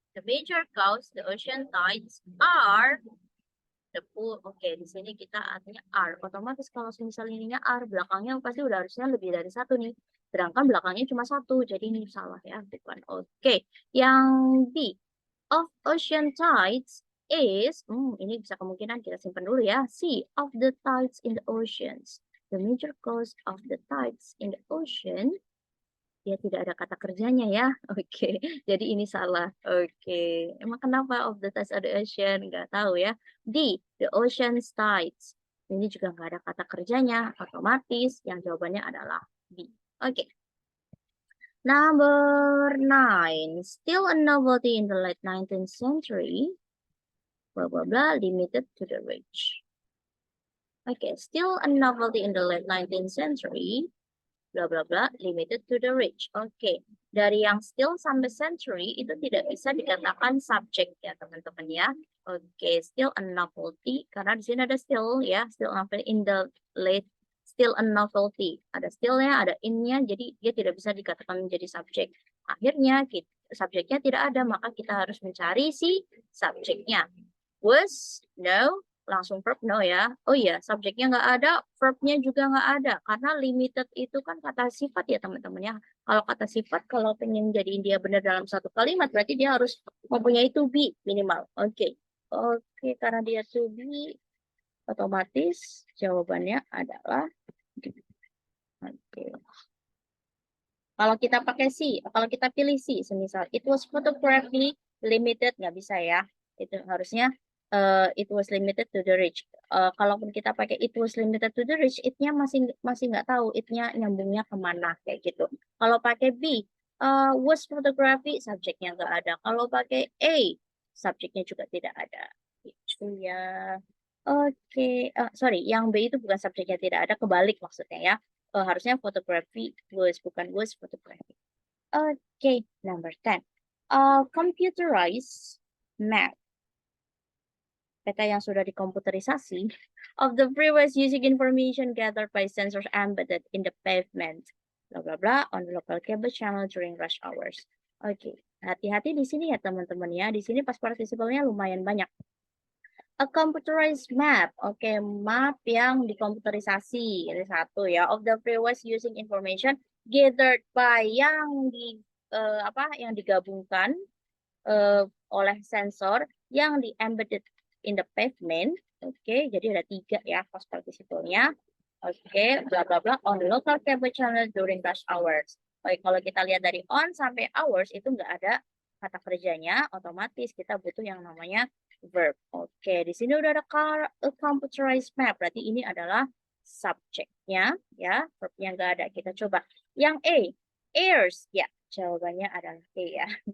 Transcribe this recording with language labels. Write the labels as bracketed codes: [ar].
[en] The major cause, the ocean tides are the pool. [id] Oke, di sini kita artinya are. Otomatis kalau misalnya ininya are, belakangnya pasti udah harusnya lebih dari satu nih. Sedangkan belakangnya cuma satu, jadi ini salah ya, bukan. Oke, yang B. [en] Of ocean tides is, [id] ini bisa kemungkinan kita simpan dulu ya. [en] C. Of the tides in the oceans. The major cause of the tides in the ocean, [id] dia tidak ada kata kerjanya ya. Oke, jadi ini salah. Oke, emang kenapa of the tides of the ocean? Nggak tahu ya. [en] D, the ocean tides. [id] Ini juga nggak ada kata kerjanya. Otomatis yang jawabannya adalah B. [en] Oke. Number 9. Still a novelty in the late 19th century. Blah, blah, blah, limited to the rich. Oke, still a novelty in the late 19th century. Bla bla bla, limited to the rich. [id] Oke, dari yang still sampai century itu tidak bisa dikatakan subject ya teman-teman ya. Oke, still a novelty karena di sini ada still ya, still novelty in the late, still a novelty. Ada stillnya, ada innya, jadi dia tidak bisa dikatakan menjadi subject. Akhirnya subjeknya tidak ada, maka kita harus mencari si subjeknya. Was, no, langsung verb no ya. Oh iya, subjeknya nggak ada, verbnya juga nggak ada. Karena limited itu kan kata sifat ya teman-teman ya. Kalau kata sifat, kalau pengen jadiin dia benar dalam satu kalimat, berarti dia harus mempunyai to be minimal. Oke. Oke, karena dia to be, otomatis jawabannya adalah oke. Kalau kita pakai C, kalau kita pilih C, semisal [en] it was photography limited, [id] nggak bisa ya. Itu harusnya [en] it was limited to the rich. [id] Kalaupun kita pakai [en] it was limited to the rich, [id] it-nya masih nggak tahu it-nya nyambungnya kemana kayak gitu. Kalau pakai B, was photography, subjeknya nggak ada. Kalau pakai A, subjeknya juga tidak ada. Itu ya. Oke, sorry, yang B itu bukan subjeknya tidak ada, kebalik maksudnya ya. Harusnya [en] photography was, [id] bukan [en] was photography. Oke, number 10. Computerized map. [id] Peta yang sudah dikomputerisasi [en] of the freeways using information gathered by sensors embedded in the pavement, bla bla bla, on the local cable channel during rush hours. [id] Oke, hati-hati di sini ya teman-teman ya. Di sini pas participalnya lumayan banyak. [en] A computerized map. [id] Oke, map yang dikomputerisasi. Ini satu ya. [en] Of the freeways using information gathered by, [id] yang yang digabungkan oleh sensor yang di-embedded [en] in the pavement. [id] Oke, jadi ada 3 ya past participle-nya. [en] Oke, bla bla bla, on the local cable channel during rush hours. [id] Oke, kalau kita lihat dari on sampai hours itu nggak ada kata kerjanya, otomatis kita butuh yang namanya verb. Oke, di sini udah ada a computerized map, berarti ini adalah subjeknya ya, verbnya nggak ada. Kita coba yang A, airs, ya jawabannya adalah A ya.